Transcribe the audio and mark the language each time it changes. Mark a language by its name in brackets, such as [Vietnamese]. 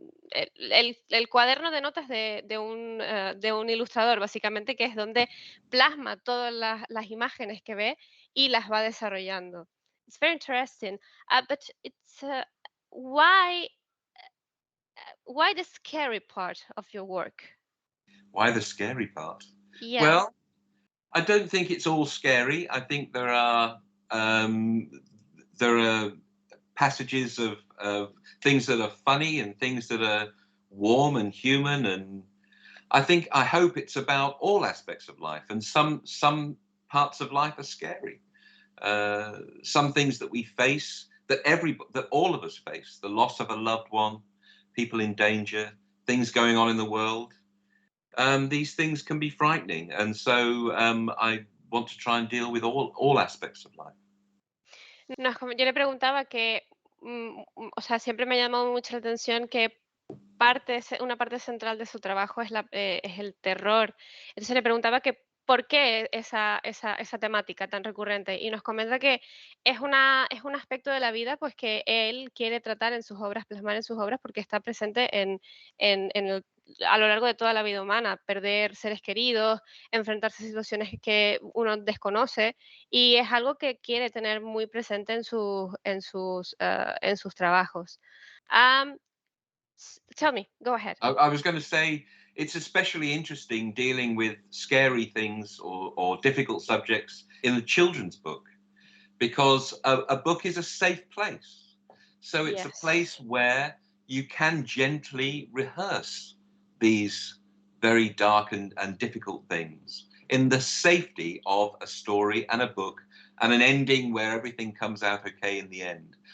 [Spanish] El cuaderno de notas de un ilustrador, básicamente, que es donde plasma todas las imágenes que ve y las va desarrollando. [English] It's very interesting. But it's why the scary part of your work? Why the scary part? Yeah. Well, I don't think it's all scary. I think um, there are passages of things that are funny and things that are warm and human, and I hope it's about all aspects of life, and some parts of life are scary. Some things that we face, that all of us face, the loss of a loved one, people in danger, things going on in the world. These things can be frightening, and so I want to try and deal with all aspects of life. [Spanish] Yo le preguntaba que, o sea, siempre me ha llamado mucho la atención que una parte central de su trabajo es el terror. Entonces le preguntaba que por qué esa temática tan recurrente. Y nos comenta que es un aspecto de la vida pues que él quiere tratar en sus obras, plasmar en sus obras, porque está presente a lo largo de toda la vida humana, perder seres queridos, enfrentarse a situaciones que uno desconoce, y es algo que quiere tener muy presente en sus trabajos. [English] Um, Tell me, go ahead. I was going to say it's especially interesting dealing with scary things or difficult subjects in a children's book because a book is a safe place. So it's a place Yes. where you can gently rehearse these very dark and difficult things in the safety of a story and a book and an ending where everything comes out okay in the end.